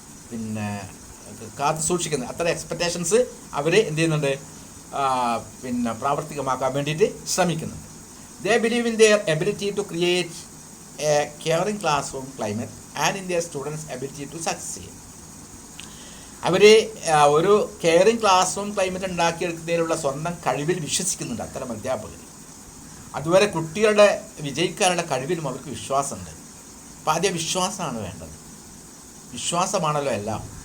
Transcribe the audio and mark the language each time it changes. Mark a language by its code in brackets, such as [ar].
[ml] പിന്നെ കാത്തു സൂക്ഷിക്കുന്നത്. അത്ര എക്സ്പെക്റ്റേഷൻസ് അവർ എന്ത് ചെയ്യുന്നുണ്ട്? പിന്നെ പ്രാവർത്തികമാക്കാൻ വേണ്ടിയിട്ട് ശ്രമിക്കുന്നുണ്ട്. [en] They believe in their ability to create a caring classroom climate and in their students' ability to succeed. [ml] അവർ ഒരു കെയറിങ് ക്ലാസ് റൂം ക്ലൈമറ്റ് ഉണ്ടാക്കിയെടുക്കുന്നതിനുള്ള സ്വന്തം കഴിവിൽ വിശ്വസിക്കുന്നുണ്ട് അത്തരം അധ്യാപകർ. അതുവരെ കുട്ടികളുടെ വിജയിക്കാനുള്ള കഴിവിലും അവർക്ക് വിശ്വാസമുണ്ട്. അപ്പോൾ ആദ്യം വിശ്വാസമാണ് വേണ്ടത്. വിശ്വാസമാണല്ലോ എല്ലാം.